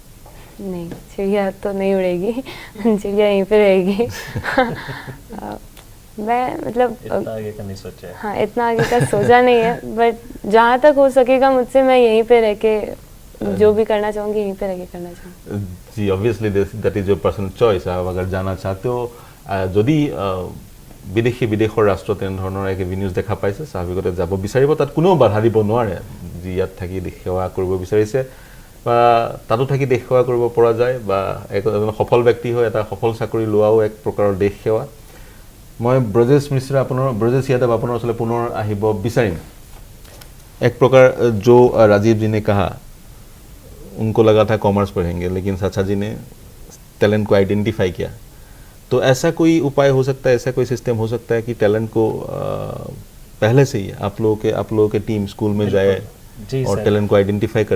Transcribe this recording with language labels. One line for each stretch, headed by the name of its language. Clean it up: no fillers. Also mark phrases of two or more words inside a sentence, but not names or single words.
Hindi: नहीं, चिड़िया तो नहीं उड़ेगी चिड़िया यहीं पे रहेगी मैं मतलब इतना आगे का नहीं सोचा है। हाँ, इतना आगे का सोचा नहीं है, बट जहाँ तक हो सकेगा मुझसे मैं यहीं पे रह के जो भी करना चाहूँगी यहीं पे रह के करना चाहूँगी।
English: जी, obviously that is your personal choice.
Hindi: आप अगर जाना चाहते हो,
Assamese: যদি বিদেশৰ ৰাষ্ট্ৰ তেনেধৰণৰ এক এভিনিউজ দেখা পাইছে, স্বাভাৱিকতে যাব বিচাৰিব, তাত কোনেও বাধা দিব নোৱাৰে। যি ইয়াত থাকি দেশ সেৱা কৰিব বিচাৰিছে বা তাতো থাকি দেশ সেৱা কৰিব পৰা যায়, বা এজন সফল ব্যক্তি হৈ এটা সফল চাকৰি লোৱাও এক প্ৰকাৰৰ দেশ সেৱা। मैं ब्रजेश मिश्र ब्रजेश यादव अपन ओसले पुनः आहिब विचारिम।
Hindi: एक प्रकार जो राजीव जी ने कहा, उनको लगा था कॉमर्स पढ़ेंगे, लेकिन साचा जी ने टैलेंट को आइडेंटिफाई किया। तो ऐसा कोई उपाय हो सकता है, ऐसा कोई सिस्टम हो सकता है कि टैलेंट को पहले से ही आप लोगों के टीम स्कूल में जाए और टैलेंट को आइडेंटिफाई करे?